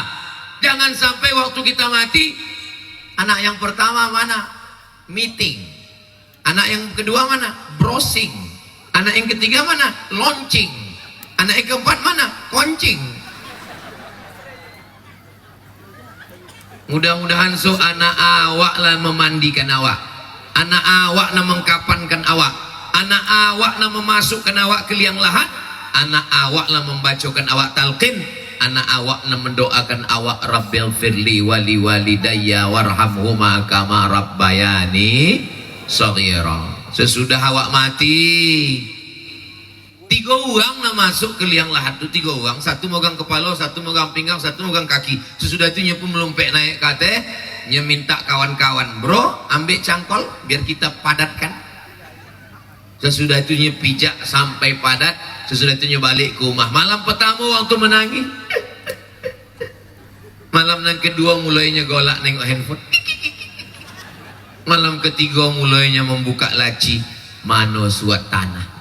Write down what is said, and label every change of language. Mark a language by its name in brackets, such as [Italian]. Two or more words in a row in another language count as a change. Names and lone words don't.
[Indonesian] Jangan sampai waktu kita mati, anak yang pertama mana? Meeting. Anak yang kedua mana? Browsing. Anak yang ketiga mana? Launching. Anak yang keempat mana? Koncing. Mudah-mudahan so anak awak lah memandikan awak, anak awak lah mengkapankan awak, anak awak lah memasukkan awak ke liang lahat, anak awak lah membacakan awak talqin, anak awak lah mendoakan awak [Arabic] رب اغفر لي ولوالدي وارحمهما كما ربياني صغيرا. [Indonesian] Sesudah awak mati, 3 orang nak masuk ke liang lahat tu, 3 orang, satu megang kepala, satu megang pinggang, satu megang kaki. Sesudah itu dia pun melompek naik ke atas, dia minta kawan-kawan, bro ambil cangkol biar kita padatkan. Sesudah itu dia pijak sampai padat. Sesudah itu dia balik ke rumah. Malam pertama waktu menangis, malam yang kedua mulainya golak nengok handphone, malam ketiga mulainya membuka laci, mano suat tanah.